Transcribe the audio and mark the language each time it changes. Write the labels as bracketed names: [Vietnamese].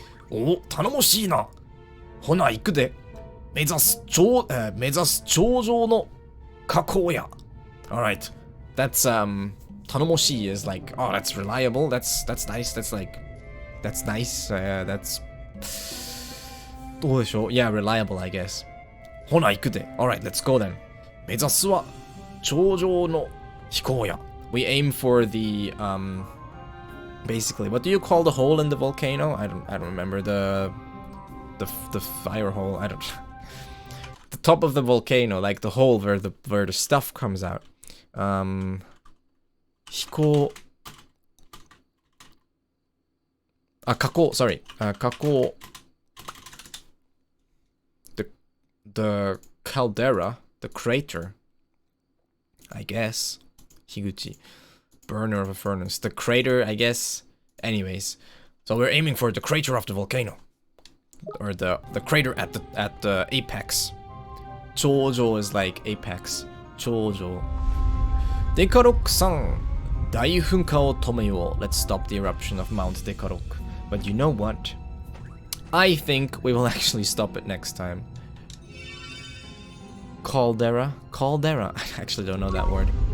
[Japanese] お、頼もしいな。ほな、行くで。目指す頂上の火口や。 [English] Alright. That's, 頼もしい is like, oh, that's reliable. That's nice. That's nice. That's... [Japanese] どうでしょう [English] Yeah, reliable, I guess. [Japanese] ほな、行くで。 [English] Alright, let's go then. [Japanese] 目指すは頂上の飛行や。 [English] We aim for the, basically, what do you call the hole in the volcano? I don't remember the fire hole. I don't. The top of the volcano, like the hole where the stuff comes out. [Japanese] 飛行。火口 sorry. 火口。 [English] The caldera, the crater. I guess. 樋口。Burner of a furnace. The crater, I guess. Anyways. So we're aiming for the crater of the volcano. Or the crater at the apex. 頂上 is like apex. [Japanese] 頂上。デカロックさん、大噴火を止めよう。 [English] Let's stop the eruption of Mount Dekarok. But you know what? I think we will actually stop it next time. Caldera? Caldera? I actually don't know that word.